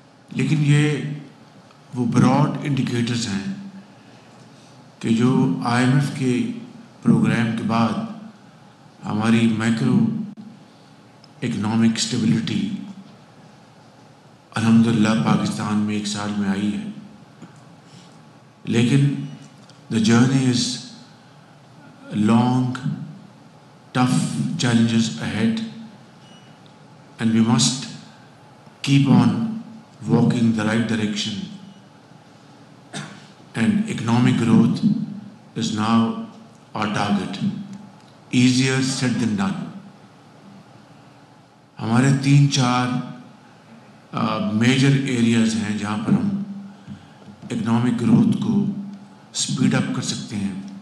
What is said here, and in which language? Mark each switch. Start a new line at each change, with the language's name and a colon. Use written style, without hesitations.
Urdu: لیکن یہ وہ براڈ انڈیکیٹرز ہیں کہ جو IMF کے پروگرام کے بعد ہماری مائکرو اکنامک اسٹیبلٹی الحمدللہ پاکستان میں 1 سال میں آئی ہے. لیکن
English: the journey is long, tough challenges ahead, and we must keep on walking the right direction. And economic growth is now our target. Easier said than done.
Urdu: ہمارے 3-4 میجر ایریاز ہیں جہاں پر ہم اکنامک گروتھ کو speed up کر سکتے ہیں.